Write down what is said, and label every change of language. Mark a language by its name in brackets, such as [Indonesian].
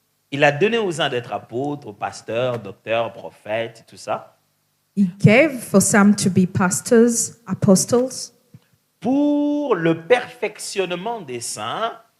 [French] il a donné aux uns d'être apôtres, pasteurs, docteurs, prophètes, tout ça, [English] He gave for some to be pastors, apostles, [French] pour le perfectionnement des saints,